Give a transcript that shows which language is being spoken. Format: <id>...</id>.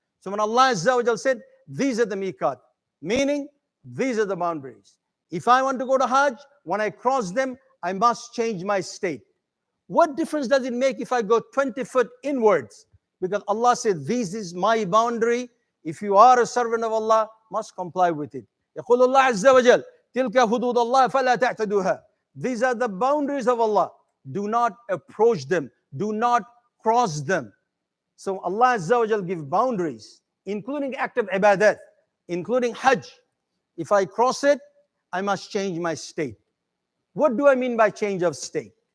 <en>So when Allah Azza wa Jal said, these are the miqat, meaning these are the boundaries. If I want to go to Hajj, when I cross them, I must change my state. What difference does it make if I go 20 foot inwards? Because Allah said, this is my boundary. If you are a servant of Allah, must comply with it.</en> <ar>يقول الله عز وجل تلك حدود الله فلا تعتدوها.</ar> <en>These are the boundaries of Allah. Do not approach them. Do not cross them. So Allah Azza wa Jal give boundaries, including act of ibadat, including Hajj. If I cross it, I must change my state. What do I mean by change of state?</en>